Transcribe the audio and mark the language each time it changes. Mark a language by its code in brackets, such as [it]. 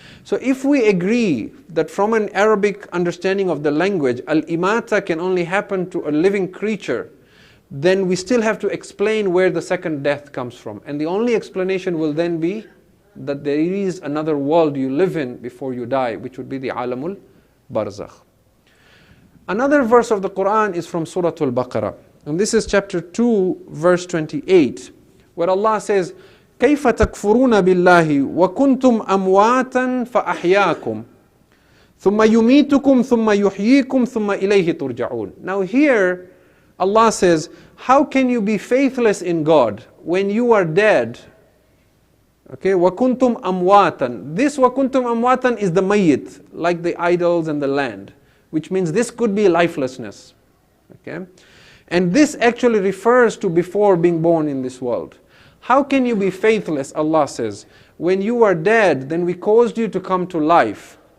[en] So if we agree that from an Arabic understanding of the language, al-imata can only happen to a living creature, then we still have to explain where the second death comes from. And the only explanation will then be that there is another world you live in before you die, which would be the Aalamul Barzakh. Another verse of the Quran is from Surah Al-Baqarah. And this is chapter 2, verse 28, where Allah says, [ar] كَيْفَ تَكْفُرُونَ بِاللَّهِ وَكُنْتُمْ أَمْوَاتًا فَأَحْيَاكُمْ ثُمَّ يُمِيتُكُمْ ثُمَّ يُحْيِيكُمْ ثُمَّ إِلَيْهِ تُرْجَعُونَ. [en] Now here, Allah says, how can you be faithless in God when you are dead? [ar] Okay, وَكُنْتُمْ أَمْوَاتًا. [en] This [ar] وَكُنْتُمْ أَمْوَاتًا [en] is the mayyit, like the idols and the land, which means this could be lifelessness. Okay, and this actually refers to before being born in this world. How can you be faithless, Allah says, when you are dead, then we caused you to come to life.